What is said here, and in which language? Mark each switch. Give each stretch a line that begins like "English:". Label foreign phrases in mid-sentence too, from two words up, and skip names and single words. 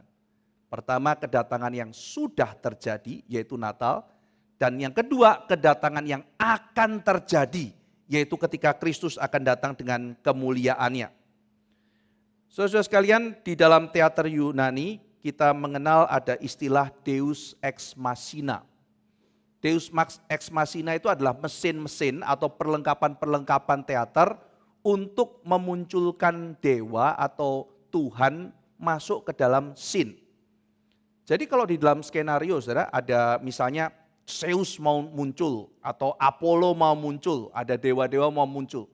Indonesian: Pertama kedatangan yang sudah terjadi yaitu Natal, dan yang kedua kedatangan yang akan terjadi yaitu ketika Kristus akan datang dengan kemuliaannya. Saudara-saudara sekalian, di dalam teater Yunani kita mengenal ada istilah
Latin: Deus ex machina. Deus ex machina
Indonesian: itu adalah mesin-mesin atau perlengkapan-perlengkapan teater untuk memunculkan dewa atau Tuhan masuk ke dalam scene. Jadi kalau di dalam skenario saudara ada misalnya Zeus mau muncul atau Apollo mau muncul, ada dewa-dewa mau muncul.